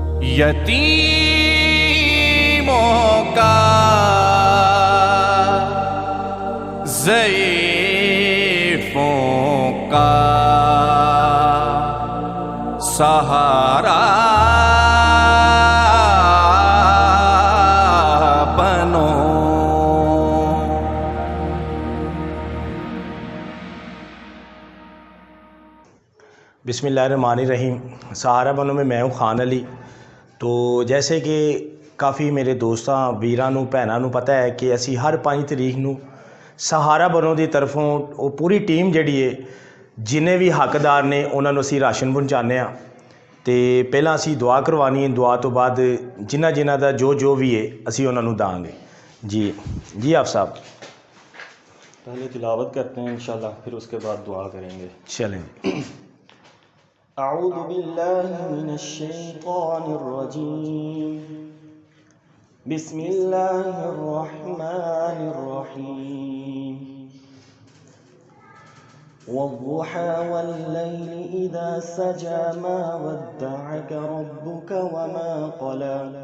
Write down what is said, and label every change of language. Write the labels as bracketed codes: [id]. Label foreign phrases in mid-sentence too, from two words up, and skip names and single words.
[ur] یتیموں کا ضعیفوں کا سہارا بنو۔ [ar] بسم اللہ الرحمن الرحیم۔ [pa] سہارا بنو [ur] میں ہوں [pa] خان علی۔ تو جیسے کہ کافی میرے دوستاں ویراں نوں بھیناں نوں پتہ ہے کہ اسی ہر 5 تاریخ نوں سہارا بنو دی طرفوں [ur] وہ پوری ٹیم جڑی ہے [pa] جنے بھی حقدار نے انہاں نوں اسی راشن پہنچانے ہاں۔ تے پہلاں اسی دعا کروانی ہے، دعا تو بعد جنہ دا جو بھی ہے اسی انہاں نوں داں گے۔ [ur] جی آپ صاحب پہلے تلاوت کرتے ہیں انشاءاللہ، پھر اس کے بعد دعا کریں گے۔ چلیں۔ [ar] اعوذ باللہ من الشیطان الرجیم، بسم اللہ الرحمن الرحیم، والضحى واللیل اذا سجى ما ودعك ربك وما قلى